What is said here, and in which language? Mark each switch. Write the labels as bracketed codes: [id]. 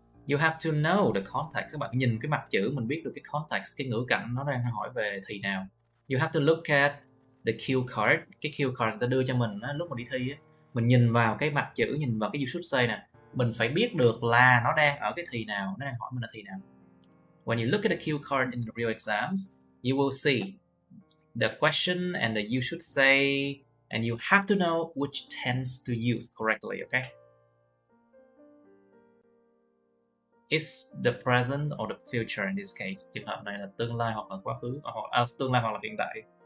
[en] You have to know the context. [vi] Các bạn nhìn cái mặt chữ mình biết được cái context, cái ngữ cảnh nó đang hỏi về thì nào. [en] You have to look at the cue card. [vi] Cái cue card người ta đưa cho mình á, lúc mà đi thi á, mình nhìn vào cái mặt chữ, nhìn vào cái you should say nè, mình phải biết được là nó đang ở cái thì nào, nó đang hỏi mình là thì nào. [en] When you look at the cue card in the real exams, you will see the question and the you should say, and you have to know which tense to use correctly, okay? Is the present or the future in this case. [vi] Trường hợp này là tương lai hoặc là quá khứ, tương lai hoặc là hiện tại.